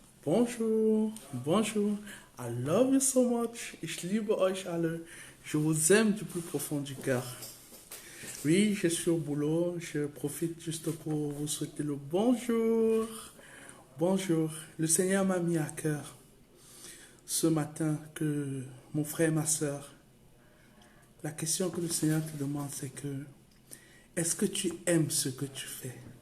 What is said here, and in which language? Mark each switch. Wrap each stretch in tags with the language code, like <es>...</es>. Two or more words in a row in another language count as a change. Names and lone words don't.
<fr>Bonjour, bonjour.</fr> <en>I love you so much.</en> <de>Ich liebe euch alle.</de> <fr>Je vous aime du plus profond du cœur. Oui, je suis au boulot. Je profite juste pour vous souhaiter le bonjour. Bonjour. Le Seigneur m'a mis à cœur ce matin que mon frère et ma soeur, la question que le Seigneur te demande, c'est que est-ce que tu aimes ce que tu fais?</fr>